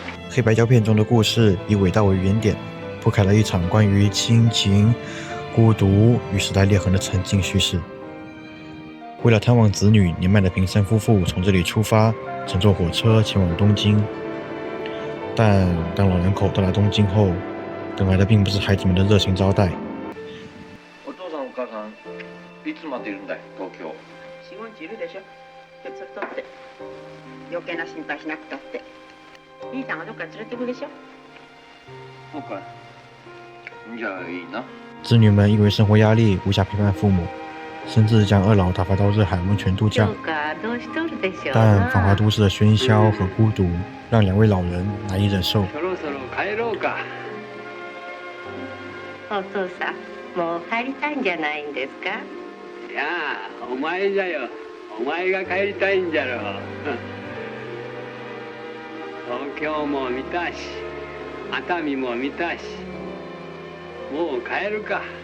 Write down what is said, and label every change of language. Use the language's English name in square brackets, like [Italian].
[Chinese] 黑白胶片中的故事以尾道为原点，铺开了一场关于亲情、孤独与时代裂痕的沉浸叙事。为了探望子女，年迈的平山夫妇从这里出发，乘坐火车前往东京。但当老人口到达东京后，等来的并不是孩子们的热情招待。 [Japanese] お父さんお母さんいつまでいるんだい東京。 4、5日いるでしょ。血取って余計な心配しなくたって。兄さんがどっか連れてくでしょ。そうか。じゃあいいな。 [Chinese] 子女们因为生活压力无暇陪伴父母，甚至将2老打发到热海温泉度假。但繁华都市的喧嚣和孤独让2位老人难以忍受。 [Japanese] そろそろ帰ろうか。お父さん、もう帰りたいんじゃないんですか？いやあ、お前じゃよ。お前が帰りたいんじゃろう。東京も見たし、熱海も見たし、もう帰るか。